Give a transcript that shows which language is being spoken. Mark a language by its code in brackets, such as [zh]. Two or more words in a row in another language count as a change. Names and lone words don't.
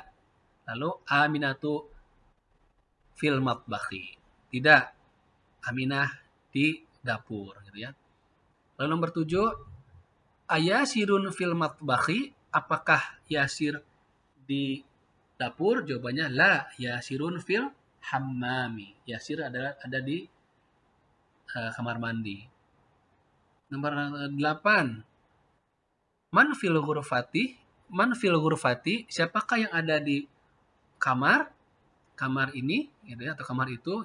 [id] Lalu [ar] أمينة في المطبخ, [id] tidak, Aminah di dapur, gitu, ya. Lalu nomor 7, [ar] أياسر في المطبخ, [id] apakah Yasir di dapur? [ar] Jawabannya لا، ياسر في الحمام, [id] Yasir ada di kamar mandi. Nomor 8, [ar] من في الغرفة, [id] siapakah yang ada di kamar ini, gitu, ya, atau kamar itu?